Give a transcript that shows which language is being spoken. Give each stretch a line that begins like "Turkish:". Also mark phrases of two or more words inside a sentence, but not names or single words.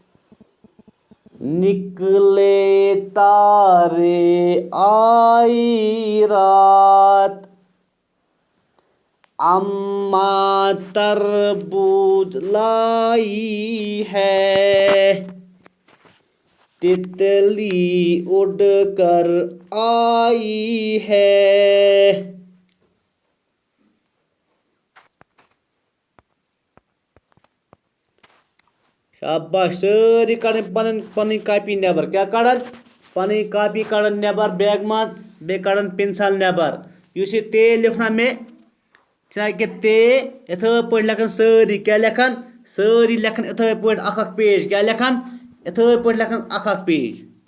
Urdu: نکلے تارے آئی رات اماں تربوز لائی ہے تتلی اڑ کر آئی ہے
Kashmiri: شاباش سٲری کَڑٕنۍ پَنٕنۍ کاپی نٮ۪بر کیٛاہ کَڑان پَنٕنۍ کاپی کَڑان نٮ۪بر بیگہٕ منٛز بیٚیہِ کَڑان پِنسَل نٮ۪بر یُس یہِ تے لیکھنا مےٚ چھِنہ ییٚکیٛاہ تے یِتھٲے پٲٹھۍ لیکھان سٲری کیٛاہ لیکھان سٲری لیکھان یِتھٲے پٲٹھۍ اَکھ اَکھ پیج کیٛاہ لیکھان یِتھٲے پٲٹھۍ لیکھان اَکھ اَکھ پیج